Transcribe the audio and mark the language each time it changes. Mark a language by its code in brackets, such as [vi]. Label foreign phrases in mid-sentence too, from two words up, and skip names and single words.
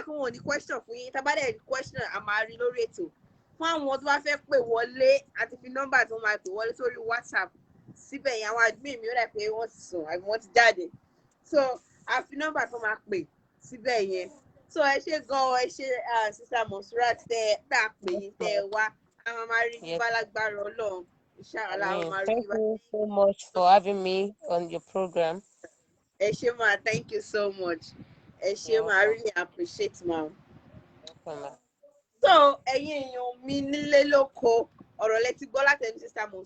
[yo] kó wọn ní question fún yín tábà dẹ̀ ní question a máa rí lórí ètò fún àwọn tó bá fẹ́ pè wọlé àti fi nọ́mbà tó máa pè wọlé sórí WhatsApp síbẹ̀ yẹn àwọn admin mi ó dẹ̀ pé wọ́n ti sùn àbí wọ́n ti jáde so a fi nọ́mbà tó máa pè síbẹ̀ yẹn so ẹ ṣe gan ẹ ṣe sister Monsurat tẹ tá a pè yín tẹ wá àwọn máa rí bíbá lágbára Ọlọ́run inshallah àwọn máa rí bíbá. [en] Thank you so much for having me on your program. [yo] ẹ ṣé ma [en] thank you so much [yo] ẹ ṣé ma [en] I really appreciate ma. [yo] So ẹ̀yin èèyàn mi nílé lóko ọ̀rọ̀ lẹ ti gbọ́ látẹnu sister Monsurat.